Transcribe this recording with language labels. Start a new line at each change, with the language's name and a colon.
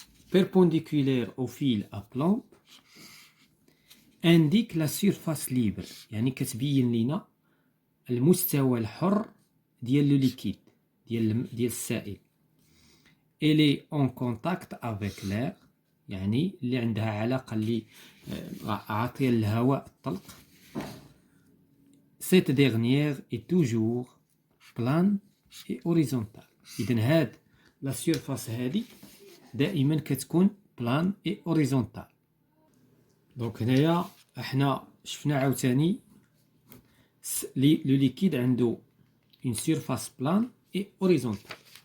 French: perpendiculaire au fil à plomb indique la surface libre،
Arabic: يعني كتبين لنا المستوى الحر ديال لو ليكيد ديال السائل.
French: elle est en contact avec l'air،
Arabic: يعني اللي عندها علاقة اللي عاطية الهواء الطلق.
French: cette dernière est toujours plane et horizontale.
Arabic: إذن هاد لا سيرفاس هادي دائما كتكون بلان
French: et horizontale.
Arabic: دونك هنايا احنا شفنا عاوتاني لو ليكيد عنده
French: une surface plane et horizontale.